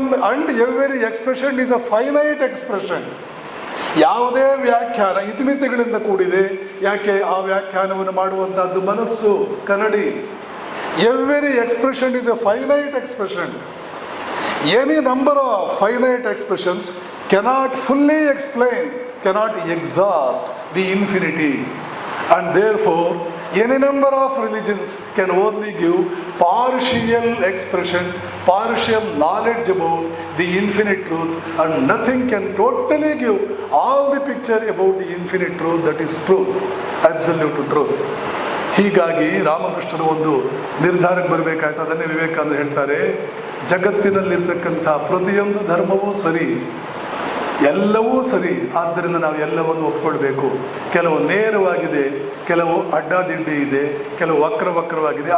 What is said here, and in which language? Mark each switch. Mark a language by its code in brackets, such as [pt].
[en] And every expression is a finite expression. [kn] ಯಾವುದೇ ವ್ಯಾಖ್ಯಾನ ಇತಿಮಿತಿಗಳಿಂದ ಕೂಡಿದೆ. ಯಾಕೆ? ಆ ವ್ಯಾಖ್ಯಾನವನ್ನು ಮಾಡುವಂತಹದ್ದು ಮನಸ್ಸು, ಕನ್ನಡಿ. [en] Every expression is a finite expression. Any number of finite expressions cannot fully explain, cannot exhaust the infinity, and therefore any number of religions can only give partial expression, partial knowledge about the infinite truth, and nothing can totally give all the picture about the infinite truth, that is truth, absolute truth. [kn] ಹೀಗಾಗಿ ರಾಮಕೃಷ್ಣರು ಒಂದು ನಿರ್ಧಾರಕ್ಕೆ ಬರಬೇಕಾಯ್ತು. ಅದನ್ನೇ ವಿವೇಕಾನಂದ ಹೇಳ್ತಾರೆ, ಜಗತ್ತಿನಲ್ಲಿರ್ತಕ್ಕಂಥ ಪ್ರತಿಯೊಂದು ಧರ್ಮವೂ ಸರಿ, ಎಲ್ಲವೂ ಸರಿ. ಆದ್ದರಿಂದ ನಾವು ಎಲ್ಲವನ್ನು ಒಪ್ಕೊಳ್ಬೇಕು. ಕೆಲವು ನೇರವಾಗಿದೆ, ಕೆಲವು ಅಡ್ಡಾದಿಡ್ಡಿ ಇದೆ, ಕೆಲವು ವಕ್ರವಾಗಿದೆ.